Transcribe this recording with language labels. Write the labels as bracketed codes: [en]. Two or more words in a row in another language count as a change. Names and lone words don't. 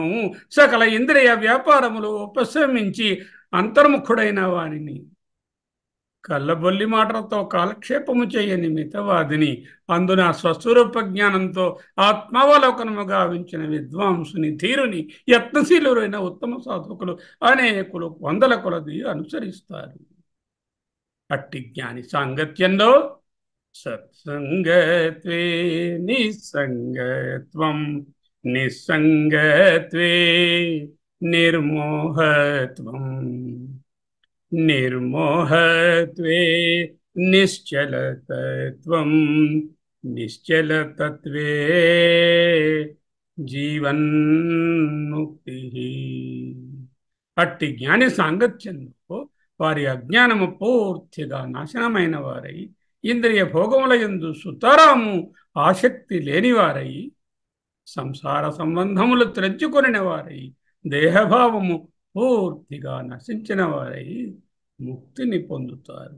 [te] సకల ఇంద్రియ వ్యాపారములు ఉపశమించి అంతర్ముఖుడైన వానిని, కళ్ళబొల్లి మాటలతో కాలక్షేపము చేయని మితవాదిని, అందున స్వస్వరూప జ్ఞానంతో ఆత్మావలోకనము గావించిన విద్వాంసుని, ధీరుని, యత్నశీలురైన ఉత్తమ సాధకులు అనేకులు వందల కొలది అనుసరిస్తారు. అట్టి జ్ఞాని సాంగత్యంలో [sa] సత్సంగత్వే నిస్సంగత్వం, నిస్సంగత్వే నిర్మోహత్వం, నిర్మోహత్వే నిశ్చలతత్వం, నిశ్చలతత్వే జీవన్ముక్తి. [te] అట్టి జ్ఞాని సాంగత్యంలో వారి అజ్ఞానము పూర్తిగా నాశనమైన వారై, ఇంద్రియ భోగముల యందు సుతరాము ఆసక్తి లేనివారై, సంసార సంబంధములు త్రెంచుకొనిన వారై, దేహభావము పూర్తిగా నశించిన వారై ముక్తిని పొందుతారు.